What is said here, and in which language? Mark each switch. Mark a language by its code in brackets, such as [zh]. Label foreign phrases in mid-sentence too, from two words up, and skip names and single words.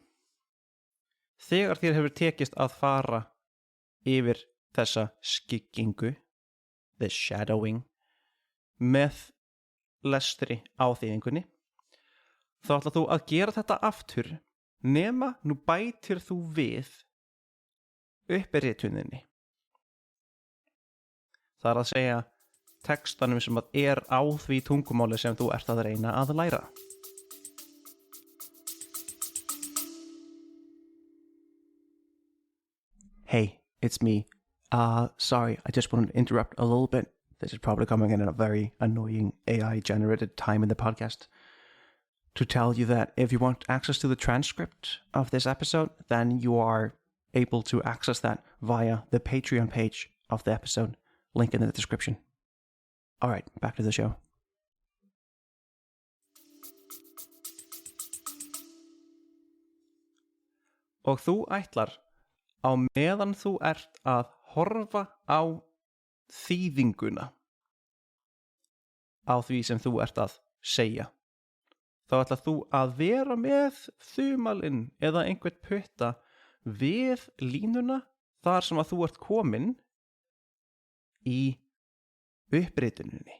[is] Þegar þér hefur tekist að fara yfir þessa skyggingu, [en] the shadowing, [is] með lestri á þýðingunni, þá ætlar þú að gera þetta aftur nema nú bætir þú við uppirituninni. Það er að segja textanum sem að á því tungumáli sem þú ert að reyna að læra. [en] Hey, it's me. Sorry, I just wanted to interrupt a little bit. This is probably coming in at a very annoying AI-generated time in the podcast. To tell you that if you want access to the transcript of this episode, then you are able to access that via the Patreon page of the episode. Link in the description. All right, back to the show. [is] Og þú ætlar, á meðan þú ert að horfa á þýðinguna á því sem þú ert að segja, þá ætlar þú að vera með þumalinn eða einhvern putta við línuna þar sem að þú ert komin í upprituninni.